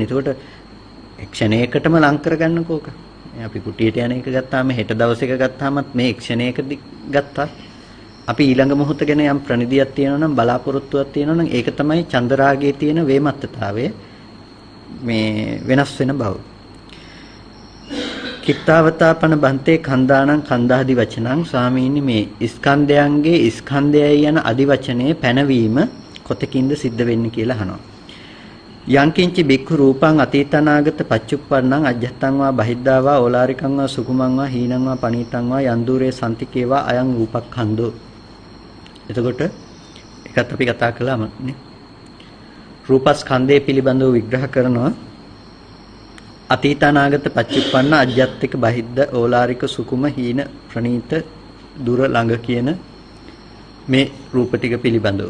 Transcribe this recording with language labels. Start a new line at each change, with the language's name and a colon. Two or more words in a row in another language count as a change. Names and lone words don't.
Sinhala: ඒකට ක්ෂණයකටම ලං කරගන්නකෝ ඕක. අපි කුටියට යන එක ගත්තාම හෙට දවසක ගත්තාමත් මේ ක්ෂණයකදී ගත්තා. අපි ඊළඟ මොහොත ගැන යම් ප්‍රනිදියක් තියෙනවා නම් බලාපොරොත්තුවක් තියෙනවා නම් ඒක තමයි චන්දරාගයේ තියෙන වේමත්තතාවය. මේ වෙනස් වෙන බව.
Pali: කිත්තාවතාපන බන්තේ කන්දානං කන්දාදි වචනං
Sinhala: ස්වාමීනි මේ ස්කන්ධයන්ගේ ස්කන්ධයයි යන අදි වචනේ පැනවීම කොතකින්ද සිද්ධ වෙන්නේ කියලා අහනවා.
Pali: යංකින්චි බික්ඛු රූපං අතීතනාගත පච්චුප්පන්නං අජ්ජත්තං වා බහිද්ධා වා ඕලාරිකං වා සුකුමං වා හීනං වා පනීතං වා යන්දුරේ සම්තිකේවා අයං රූපක්ඛන්தோ.
Sinhala: එතකොට ඒකත් අපි කතා කළාම නේ. රූපස්කන්ධය පිළිබඳව විග්‍රහ කරනවා.
Pali: අතීතනාගත පච්චුප්පන්න අජ්ජත්තික බහිද්ධ ඕලාරික සුකුම හීන ප්‍රනීත
Sinhala: දුර ළඟ කියන මේ රූප ටික පිළිබඳව.